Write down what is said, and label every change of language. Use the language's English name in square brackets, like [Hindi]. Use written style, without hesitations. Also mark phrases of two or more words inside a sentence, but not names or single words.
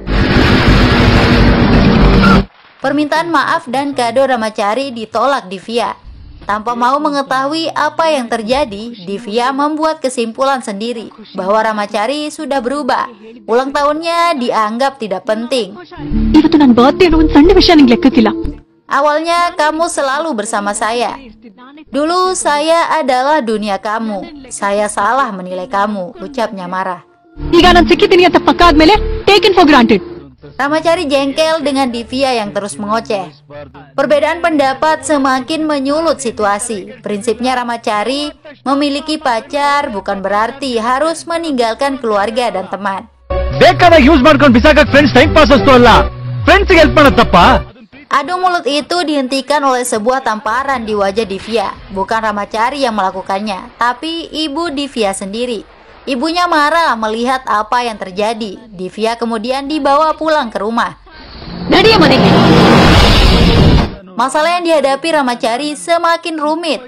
[Indonesian] Permintaan maaf dan kado Ramacari ditolak Divya. Tanpa mau mengetahui apa yang terjadi, Divya membuat kesimpulan sendiri bahwa Ramacari sudah berubah. Ulang tahunnya dianggap tidak penting. [Kannada] ಇವತ್ತು ನನ್ನ ಬರ್ತ್ಡೇ ಅನ್ನೋ ಒಂದು ಸಣ್ಣ ವಿಷಯ ನಿಂಗೆ ಲೆಕ್ಕಕ್ಕಿಲ್ಲ. [Indonesian] Awalnya kamu selalu bersama saya. Dulu saya adalah dunia kamu. Saya salah menilai kamu, ucapnya marah. [Kannada] ಈಗ ನಾನು ಸಿಕ್ಕಿದ್ದೀನಿ ಅಂತ ಪಕ್ಕ ಆದ್ಮೇಲೆ [English] taken for granted. [Indonesian] Ramacari jengkel dengan Divya yang terus mengoceh. Perbedaan pendapat semakin menyulut situasi. Prinsipnya Ramacari memiliki pacar bukan berarti harus meninggalkan keluarga dan teman. [Kannada] ಬೇಕಾದಾಗ ಯೂಸ್ ಮಾಡ್ಕೊಂಡು ಬಿಸಾಕಕ್ [English] friends time pass [Kannada] ಅಷ್ಟು ಅಲ್ಲ ಫ್ರೆಂಡ್ಸ್ಗೆ ಹೆಲ್ಪ್ ಮಾಡತ್ತಪ್ಪ. [Indonesian] Adu mulut itu dihentikan oleh sebuah tamparan di wajah Divya. Bukan Ramacari yang melakukannya, tapi ibu Divya sendiri. Ibunya marah melihat apa yang terjadi. Divya kemudian dibawa pulang ke rumah. Nadiya Madike. Masalah yang dihadapi Ramacari semakin rumit.